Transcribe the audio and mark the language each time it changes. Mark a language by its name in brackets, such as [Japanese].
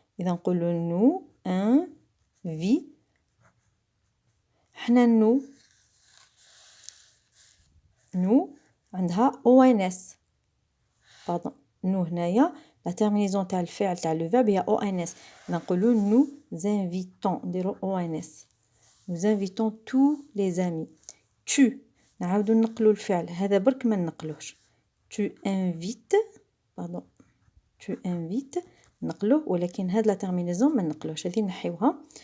[Arabic] اذا نقولو نو ان في. حنا نو عندها او ان اس، باردون. نو هنايا لا تيرمينيزون تاع الفعل تاع لو فيرب هي او ان اس. نقولو نو انفيتون، نديرو او ان اس. [French] nous invitons tous les amis. [Arabic] tu نعاودو نقلو الفعل هذا برك ما نقلوش. [French] tu invites، pardon، tu invites [Arabic] نقلوه، ولكن هاد لا تيرمينيزون ما نقلوش، هذه نحيوها.